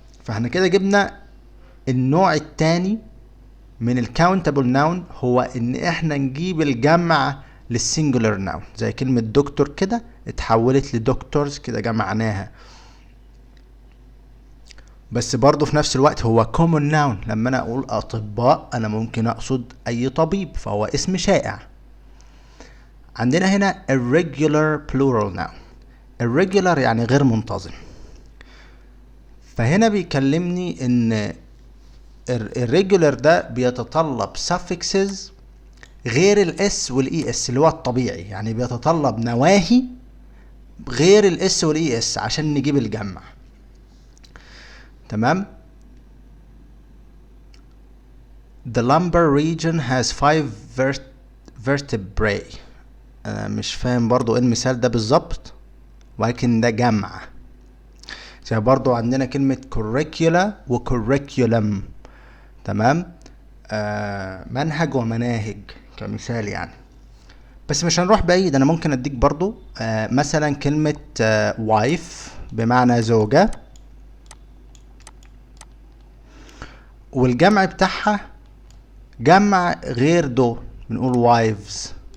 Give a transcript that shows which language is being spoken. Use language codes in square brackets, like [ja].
[ar] فاحنا كده جبنا النوع الثاني من [en] الكاونتابل ناون، [ar] هو ان احنا نجيب الجمع [en] للسنجولار ناون، [ar] زي كلمة دكتور كده اتحولت لدكتورز، كده جمعناها. بس برضو في نفس الوقت هو [en] common noun، [ar] لما انا اقول اطباء انا ممكن اقصد اي طبيب، فهو اسم شائع. عندنا هنا [en] irregular plural noun. [ar] irregular يعني غير منتظم. فهنا بيكلمني ان irregular ده بيتطلب suffixes غير الاس والاي اس اللي هو الطبيعي، يعني بيتطلب نواهي غير الاس والاي اس عشان نجيب الجمع. تمام. [en] The lumbar region has 5 vertebrae. [ar] انا مش فاهم برضو ايه المثال ده بالظبط، ولكن ده جمع. زي برضو عندنا كلمة curricula و curriculum. تمام. منهج ومناهج كمثال يعني. بس مش هنروح بعيد، انا ممكن اديك برضو مثلا كلمة wife بمعنى زوجة، والجمع بتاعها جمع غير دول، بنقول wives.